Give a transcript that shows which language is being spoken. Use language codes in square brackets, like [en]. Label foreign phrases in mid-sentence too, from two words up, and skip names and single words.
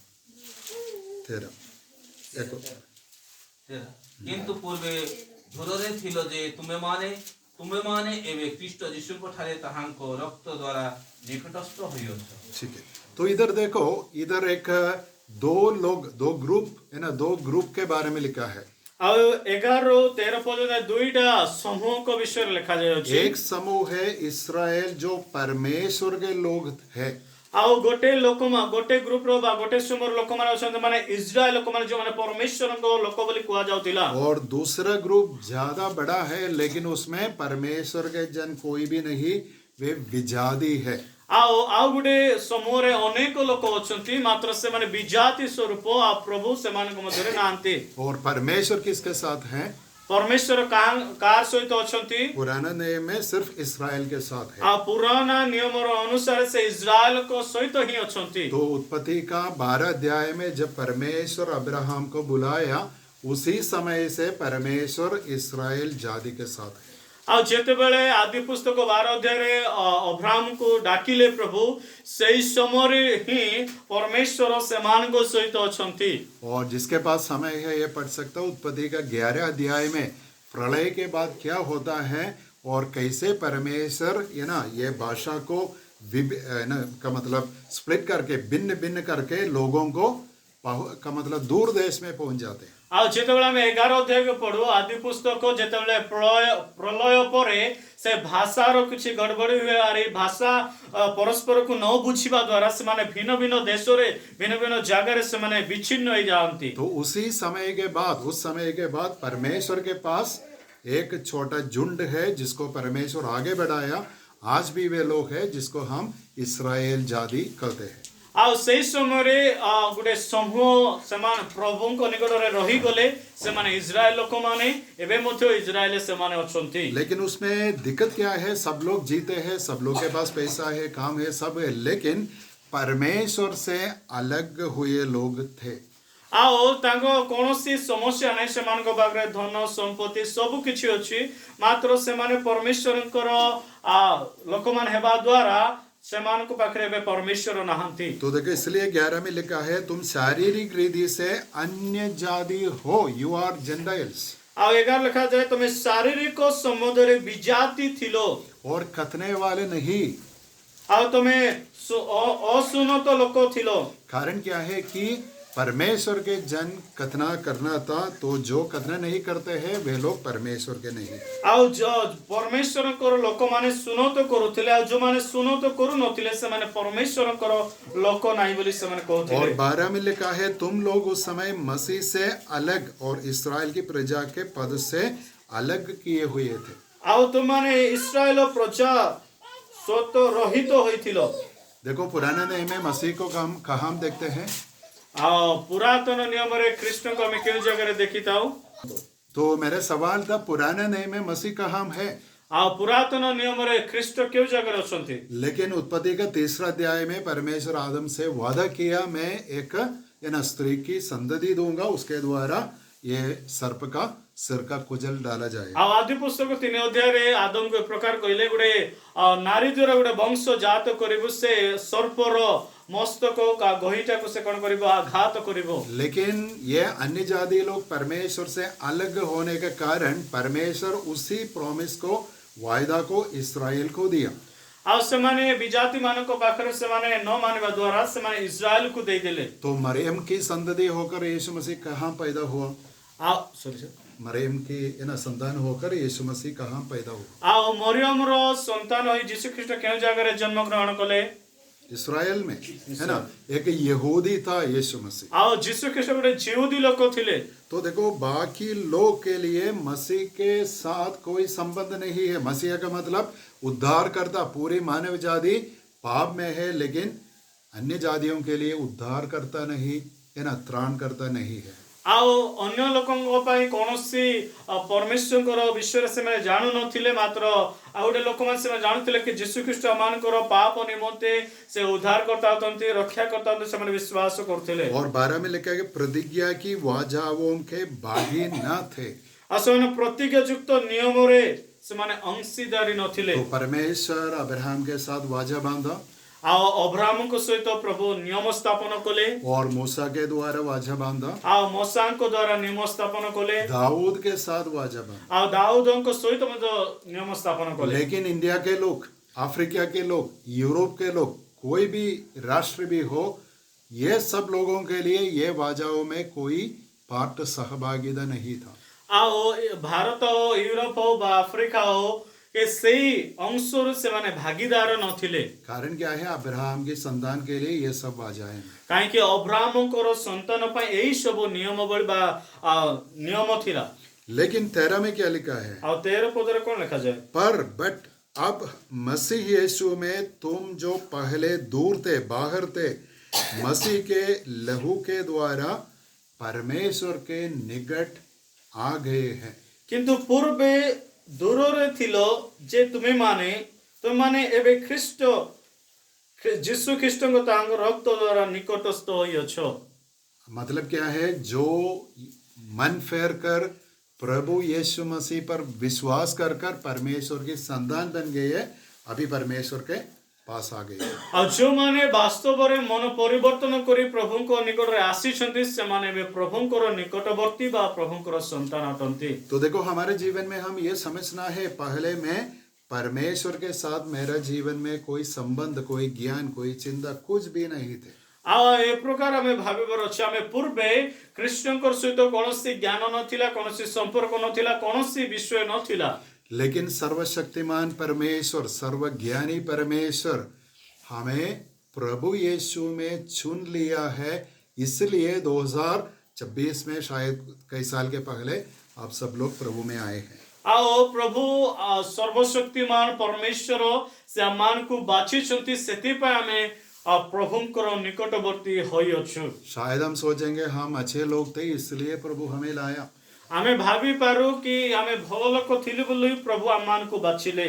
[hi] 13 देखो [or] କିନ୍ତୁ ପୂର୍ବେ ଦୂରରେ ଥିଲ ଯେ ତୁମେମାନେ ଏବେ ଖ୍ରୀଷ୍ଟ ଯୀଶୁଙ୍କ ଠାରେ ତାହାଙ୍କ ରକ୍ତ ଦ୍ୱାରା ନିକଟସ୍ଥ ହୋଇଅଛ। [hi] ठीक है। तो इधर देखो, इधर एक दो ग्रुप है ना, 2 ग्रुप के बारे में लिखा है। [or] ଆଉ 11 ରୁ 13 ପର୍ଯ୍ୟନ୍ତ ଦୁଇଟା ସମୂହଙ୍କ ବିଷୟରେ ଲେଖାଯାଇଅଛି। [hi] एक समूह है इस्राएल जो परमेश्वर के लोग है। [or] ଆଉ ଗୋଟେ ଗ୍ରୁପର ବା ଗୋଟେ ସମୂହର ଲୋକମାନେ ଅଛନ୍ତି ମାନେ ଇସ୍ରାଏଲ ଲୋକମାନେ ଯୋଉମାନେ ପରମେଶ୍ୱରଙ୍କ ଲୋକ ବୋଲି କୁହାଯାଉଥିଲା। [hi] और दूसरा ग्रुप ज्यादा बड़ा है लेकिन उसमें परमेश्वर के जन कोई भी नहीं, वे विजाती है। [or] ଆଉ ଗୋଟେ ସମୂହରେ ଅନେକ ଲୋକ ଅଛନ୍ତି, ମାତ୍ର ସେମାନେ ବିଜାତି ସ୍ୱରୂପ, ଆଉ ପ୍ରଭୁ ସେମାନଙ୍କ ମଧ୍ୟରେ ନାହାନ୍ତି। [hi] और परमेश्वर किसके साथ है? [or] ପରମେଶ୍ୱର କାହାର ସହିତ ଅଛନ୍ତି? [hi] पुराना नियम में सिर्फ इस्राएल के साथ है। [or] ଆଉ ପୁରାନା ନିୟମର ଅନୁସାରେ ସେ ଇସ୍ରାଏଲଙ୍କ ସହିତ ହିଁ ଅଛନ୍ତି। [hi] तो उत्पत्ति का 12 अध्याय में जब परमेश्वर अब्राहम को बुलाया, उसी समय से परमेश्वर इस्राएल जाति के साथ है। [or] ଆଉ ଯେତେବେଳେ ଆଦି ପୁସ୍ତକ 12 ଅଧ୍ୟାୟରେ ଅବ୍ରାହ୍ମକୁ ଡାକିଲେ ପ୍ରଭୁ ସେହି ସମୟରେ ହିଁ ପରମେଶ୍ୱର ସେମାନଙ୍କ ସହିତ ଅଛନ୍ତି। [hi] और जिसके पास समय है ये पढ़ सकता है उत्पत्ति का 11 अध्याय में प्रलय के बाद क्या होता है और कैसे परमेश्वर ये भाषा को का मतलब स्प्लिट करके भिन्न भिन्न करके लोगों को का मतलब दूर देश में पहुंच जाते हैं। [or] ଆଉ ଯେତେବେଳେ ଆମେ 11 ଅଧ୍ୟାୟକୁ ପଢୁ ଆଦି ପୁସ୍ତକ ଯେତେବେଳେ ପ୍ରଳୟ ପରେ ସେ ଭାଷାର କିଛି ଗଡ଼ବଡ଼ି ହୁଏ ଆର ଏଇ ଭାଷା ପରସ୍ପରକୁ ନ ବୁଝିବା ଦ୍ୱାରା ସେମାନେ ଭିନ୍ନ ଭିନ୍ନ ଦେଶରେ ଭିନ୍ନ ଭିନ୍ନ ଜାଗାରେ ସେମାନେ ବିଚ୍ଛିନ୍ନ ହେଇଯାଆନ୍ତି। [hi] तो उस समय के बाद परमेश्वर के पास एक छोटा झुंड है जिसको परमेश्वर आगे बढ़ाया। आज भी वे लोग हैं जिसको हम इस्राएल जाति कहते हैं। [or] ଆଉ ସେହି ସମୟରେ ଗୋଟେ ସମୂହ ସେମାନେ ପ୍ରଭୁଙ୍କ ନିକଟରେ ରହିଗଲେ ସେମାନେ ଇସ୍ରାଏଲ ଲୋକମାନେ ଏବେ ମଧ୍ୟ ଇସ୍ରାଏଲରେ ସେମାନେ ଅଛନ୍ତି। [hi] लेकिन उसमें दिक्कत क्या है, सब लोग जीते हैं, सब लोग के पास पैसा है, काम है, सब है, लेकिन परमेश्वर से अलग हुए लोग थे। [or] ଆଉ ତାଙ୍କ କୌଣସି ସମସ୍ୟା ନାହିଁ, ସେମାନଙ୍କ ପାଖରେ ଧନ ସମ୍ପତ୍ତି ସବୁ କିଛି ଅଛି, ମାତ୍ର ସେମାନେ ପରମେଶ୍ୱରଙ୍କର ଲୋକମାନେ ହେବା ଦ୍ୱାରା ସେମାନଙ୍କ ପାଖରେ ଏବେ ପରମେଶ୍ୱର ନାହାନ୍ତି। [hi] तो देखो इसलिए 11 में लिखा है तुम शारीरिक रीति से अन्य जाति हो, [en] You are Gentiles. [or] ଆଉ 11 ଲେଖାଯାଏ ତମେ ଶାରୀରିକ ସମ୍ବନ୍ଧରେ ବିଜାତି ଥିଲ [hi] और खतने वाले नहीं। [or] ଆଉ ତମେ ଅସୁନ୍ନତ ଲୋକ ଥିଲ। [hi] कारण क्या है कि परमेश्वर के जन कथना करना था, तो जो कथना नहीं करते हैं वे लोग परमेश्वर के नहीं। [or] ଆଉ ପରମେଶ୍ୱରଙ୍କର ଲୋକମାନେ ସୁନତ କରୁଥିଲେ ଆଉ ଯୋଉମାନେ ସୁନତ କରୁନଥିଲେ ସେମାନେ ପରମେଶ୍ୱରଙ୍କର ଲୋକ ନାହିଁ ବୋଲି ସେମାନେ କହୁଥିଲେ। [hi] और 12 में लिखा है तुम लोग उस समय मसीह से अलग और इस्राएल की प्रजा के पद से अलग किए हुए थे। [or] ଆଉ ତୁମମାନେ ଇସ୍ରାଏଲ ପ୍ରଜା ସ୍ୱତ ରହିତ ହୋଇଥିଲ। [hi] देखो पुराने नियम में मसीह को हम कहाँ देखते हैं? [or] ଆଉ ପୁରାତନ ନିୟମରେ ଖ୍ରୀଷ୍ଟଙ୍କୁ ଆମେ କେଉଁ ଜାଗାରେ ଦେଖିଥାଉ? [hi] तो मेरा सवाल था पुराने नियम में मसीह कहाँ है? [or] ଆଉ ପୁରାତନ ନିୟମରେ ଖ୍ରୀଷ୍ଟ କେଉଁ ଜାଗାରେ ଅଛନ୍ତି? [hi] लेकिन उत्पत्ति का 3 अध्याय में परमेश्वर आदम से वादा किया मैं एक स्त्री की संतति दूंगा, उसके द्वारा ये सर्प का सिर का कुचल डाला जाएगा। [or] ଆଉ ଆଦି ପୁସ୍ତକ 3 ଅଧ୍ୟାୟରେ ଆଦମକୁ ଏ ପ୍ରକାର କହିଲେ ଗୋଟେ ନାରୀ ଦ୍ୱାରା ଗୋଟେ ବଂଶ ଜାତ କରିବୁ, ସେ ସର୍ପର ମସ୍ତକ ଗହିଟାକୁ ସେ କଣ କରିବ? ଆଘାତ କରିବ। [hi] लेकिन ये अन्य जाति लोग परमेश्वर से अलग होने के कारण परमेश्वर उसी प्रॉमिस को वायदा को इस्राएल को दिया। [or] ଆଉ ସେମାନେ ବିଜାତି ମାନଙ୍କ ପାଖରେ ସେମାନେ ନ ମାନିବା ଦ୍ୱାରା ସେମାନେ ଇସ୍ରାଏଲକୁ ଦେଇଦେଲେ। [hi] तो मरियम की संतति होकर यीशु मसीह कहाँ पैदा हुआ? मरियम की संतान होकर यीशु मसीह कहाँ पैदा हुआ? [or] ଆଉ ମରିୟମର ସନ୍ତାନ ହୋଇ ଯୀଶୁ ଖ୍ରୀଷ୍ଟ କେଉଁ ଜାଗାରେ ଜନ୍ମ ଗ୍ରହଣ କଲେ? [hi] इस्राएल में, है ना। एक यहूदी था यीशु मसीह। [or] ଆଉ ଯୀଶୁ ଖ୍ରୀଷ୍ଟ ଗୋଟେ ଜିହୁଦୀ ଲୋକ ଥିଲେ। [hi] तो देखो बाकी लोग के लिए मसीह के साथ कोई संबंध नहीं है। मसीह का मतलब उद्धार करता, पूरी मानव जाति पाप में है, लेकिन अन्य जातियों के लिए उद्धार करता नहीं, है ना, त्राण करता नहीं है। [or] ଆଉ ଅନ୍ୟ ଲୋକଙ୍କ ପାଇଁ କୌଣସି ପରମେଶ୍ୱରଙ୍କର ବିଷୟରେ ସେମାନେ ଜାଣୁ ନଥିଲେ, ମାତ୍ର ଆଉ ଗୋଟେ ଲୋକମାନେ ସେମାନେ ଜାଣୁଥିଲେ କି ଯୀଶୁ ଖ୍ରୀଷ୍ଟ ମାନଙ୍କର ପାପ ନିମନ୍ତେ ସେ ଉଦ୍ଧାର କରତା ଅଛନ୍ତି, ରକ୍ଷା କରତା ଅଛନ୍ତି, ସେମାନେ ବିଶ୍ୱାସ କରୁଥିଲେ। [hi] और 12 में लिखा है कि प्रतिज्ञा की वाजाओं के भागी न थे। [or] ଆଉ ସେମାନେ ପ୍ରତିଜ୍ଞା ଯୁକ୍ତ ନିୟମରେ ସେମାନେ ଅଂଶୀଦାରୀ ନଥିଲେ। [hi] तो परमेश्वर अब्राहम के साथ वाजा बांधा [or] ଆଉ ଅବ୍ରାହ୍ମଙ୍କ ସହିତ ପ୍ରଭୁ ନିୟମ ସ୍ଥାପନ କଲେ [hi] और मूसा के द्वारा वाजा बांधा, [or] ଆଉ ମୋସାଙ୍କ ଦ୍ୱାରା ନିୟମ ସ୍ଥାପନ କଲେ [hi] दाऊद के साथ वाजा बांधा। [or] ଆଉ ଦାଉଦଙ୍କ ସହିତ ମଧ୍ୟ ନିୟମ ସ୍ଥାପନ କଲେ। [hi] लेकिन इंडिया के लोग, अफ्रीका के लोग, यूरोप के लोग, कोई भी राष्ट्र भी हो, ये सब लोगों के लिए ये वाजाओं में कोई पार्ट सहभागिता नहीं था। [or] ଆଉ ଭାରତ ହଉ, ୟୁରୋପ ହଉ ବା ଆଫ୍ରିକା ହଉ, ଏ ସେଇ ଅଂଶରୁ ସେମାନେ ଭାଗିଦାର ନଥିଲେ। [hi] कारण क्या है? अब्राहम की संतान के लिए ये सब वाजाएं हैं। [or] କାହିଁକି ଅବ୍ରାହ୍ମଙ୍କର ସନ୍ତାନ ପାଇଁ ଏଇ ସବୁ ନିୟମାବଳୀ ବା ନିୟମ ଥିଲା। [hi] लेकिन 13 में क्या लिखा है? [or] ଆଉ 13 ପଦରେ କଣ ଲେଖାଯାଏ? [hi] बट अब मसीह यीशु में तुम जो पहले दूर थे, बाहर थे, मसीह के लहू के द्वारा परमेश्वर के निकट आ गए हैं। [or] କିନ୍ତୁ ପୂର୍ବେ ଦୂରରେ ଥିଲ ଯେ ତୁମେମାନେ ଏବେ ଖ୍ରୀଷ୍ଟ ଯୀଶୁ ଖ୍ରୀଷ୍ଟଙ୍କ ତାଙ୍କ ରକ୍ତ ଦ୍ୱାରା ନିକଟସ୍ଥ ହୋଇଅଛ। [hi] मतलब क्या है? जो मन फेर कर प्रभु यीशु मसीह पर विश्वास कर कर परमेश्वर की संतान बन गए है, अभी परमेश्वर के पास आ गए हैं। [or] ଆଉ ଯେଉଁମାନେ ବାସ୍ତବରେ ମନ ପରିବର୍ତ୍ତନ କରି ପ୍ରଭୁଙ୍କ ନିକଟରେ ଆସିଛନ୍ତି ସେମାନେ ଏବେ ପ୍ରଭୁଙ୍କର ନିକଟବର୍ତ୍ତୀ ବା ପ୍ରଭୁଙ୍କର ସନ୍ତାନ ଅଟନ୍ତି। [hi] तो देखो हमारे जीवन में हम ये समझना है, पहले मैं परमेश्वर के साथ मेरा जीवन में कोई संबंध, कोई ज्ञान, कोई चिंता कुछ भी नहीं थे। ଆଉ ଏ ପ୍ରକାର ଆମେ ଭାବିବାର ଅଛି ଆମେ ପୂର୍ବେ ଖ୍ରୀଷ୍ଟଙ୍କର ସହିତ କୌଣସି ଜ୍ଞାନ ନଥିଲା, କୌଣସି ସମ୍ପର୍କ ନଥିଲା, କୌଣସି ବିଷୟ ନଥିଲା। लेकिन सर्वशक्तिमान परमेश्वर, सर्वज्ञानी परमेश्वर हमें प्रभु यीशु में चुन लिया है। इसलिए 2026 में शायद कई साल के पहले आप सब लोग प्रभु में आए हैं। [or] ଆଉ ପ୍ରଭୁ ସର୍ବଶକ୍ତିମାନ ପରମେଶ୍ୱର ସେ ଆମମାନଙ୍କୁ ବାଛିଛନ୍ତି, ସେଥିପାଇଁ ଆମେ ପ୍ରଭୁଙ୍କର ନିକଟବର୍ତ୍ତୀ ହୋଇଅଛୁ। [hi] शायद हम सोचेंगे हम अच्छे लोग थे इसलिए प्रभु हमें लाया। [or] ଆମେ ଭାବିପାରୁ କି ଆମେ ଭଲ ଲୋକ ଥିଲୁ ବୋଲି ପ୍ରଭୁ ଆମମାନଙ୍କୁ ବାଛିଲେ।